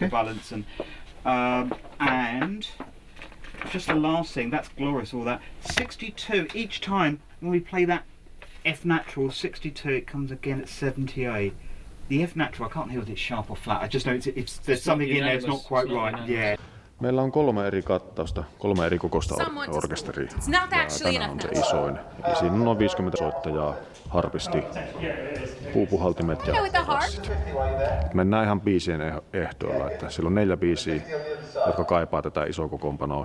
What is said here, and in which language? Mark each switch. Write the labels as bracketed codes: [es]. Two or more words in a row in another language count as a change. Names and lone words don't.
[en] The balance, and just the last thing, that's glorious, all that. 62, each time when we play that F natural, 62, it comes again at 78. The F natural, I can't hear if it's sharp or flat, I just know there's something in there, it's not quite right, yeah. [fi] Meillä on 3 eri kattausta, 3 eri kokoista orkesteria. Ja tänään on se isoin. Ja siinä on noin 50 soittajaa, harpisti, puupuhaltimet ja bassit. Mennään ihan biisien ehdoilla, että siellä on 4 biisiä, jotka kaipaa tätä isoa kokoonpanoa.